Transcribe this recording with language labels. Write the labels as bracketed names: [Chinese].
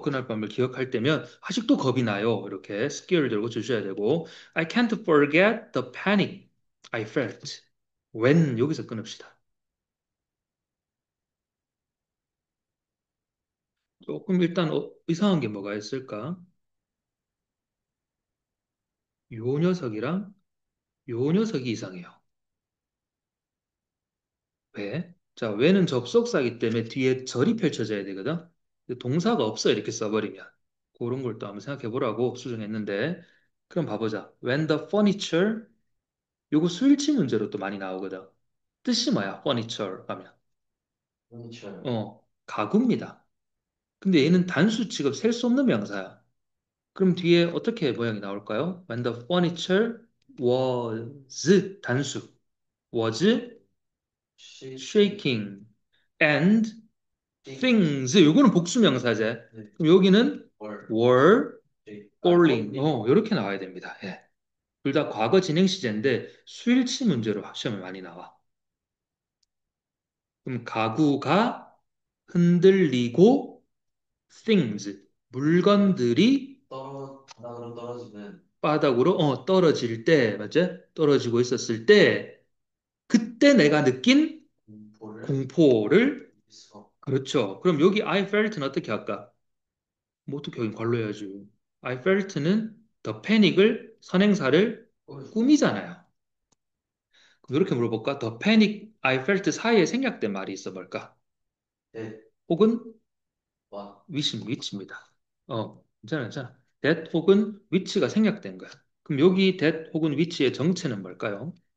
[Korean] 그날 밤을 기억할 때면 아직도 겁이 나요. 이렇게 scared를 고쳐주셔야 되고 [English] I can't forget the panic I felt. [Korean] when, 여기서 끊읍시다. 조금 일단 이상한 게 뭐가 있을까? 요 녀석이랑 요 녀석이 이상해요. 왜? 자, 왜는 접속사이기 때문에 뒤에 절이 펼쳐져야 되거든. 근데 동사가 없어 이렇게 써버리면 그런 걸 또 한번 생각해 보라고 수정했는데 그럼 봐보자. [English] When the furniture [Korean] 요거 수일치 문제로 또 많이 나오거든. 뜻이 뭐야? furniture 하면 [English] furniture. [Korean] 가구입니다. 근데 얘는 단수 취급 셀 수 없는 명사야. 그럼 뒤에 어떻게 모양이 나올까요? [English] When the furniture was [Korean] 단수 [English] was shaking. shaking and shaking. [Korean] things 요거는 복수명사제. 네. 그럼 여기는 [English] were. were falling falling. [Korean] 이렇게 나와야 됩니다. 예. 둘 다 과거 진행 시제인데 수일치 문제로 시험에 많이 나와. 그럼 가구가 흔들리고 things 물건들이 바닥으로 떨어지는 바닥으로 떨어질 때 맞지? 떨어지고 있었을 때 그때 내가 느낀 공포를 공포를 이길 수가 없. 그렇죠. 그럼 여기 I felt는 어떻게 할까? 뭐 어떻게 하긴 관로 해야지. [English] I felt [Korean] 는 the panic을 선행사를 보여주고. 꾸미잖아요. 그럼 이렇게 물어볼까? [English] The panic I felt [Korean] 사이에 생략된 말이 있어 볼까? 네, 혹은 와, 위치입니다. 괜찮아, 괜찮아. that 혹은 which가 생략된 거야. 그럼 여기 that 혹은 which의 정체는 뭘까요?